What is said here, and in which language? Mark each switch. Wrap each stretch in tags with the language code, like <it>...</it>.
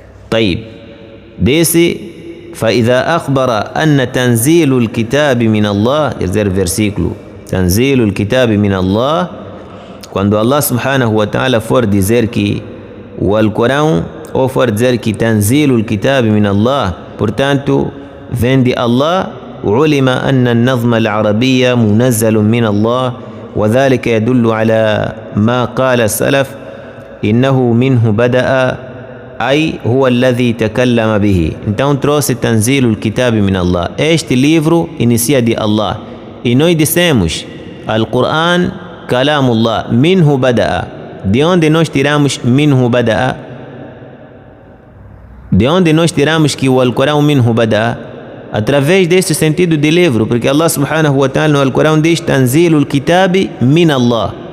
<ar>طيب,</ar> <pt>disse</pt> <ar>فإذا أخبر أن تنزيل الكتاب من الله,</ar> <pt>terceiro versículo,</pt> <ar>تنزيل الكتاب من الله,</ar> <pt>quando Allah subhanahu wa ta'ala for dizer que o Alcorão, ou for dizer que تنزيل الكتاب من الله, portanto vem de Allah.</pt> <ar>علم أن النظم العربي منزل من الله، وذلك يدل على ما قال السلف إنه منه بدأ، أي هو الذي تكلم به.</ar> <pt>Então trouxe</pt> <ar>تنزيل الكتاب من الله.</ar> <pt>Este livro inicia de Allah. E nós dissemos Al-Quran Kalamullah, minhu bada'a. De onde nós tiramos minhu bada'a? De onde nós tiramos que o Alcorão minhu bada'a? Através deste sentido de livro, porque Allah subhanahu wa ta'ala no Alcorão diz Tanzilul Kitabi min Allah.</pt>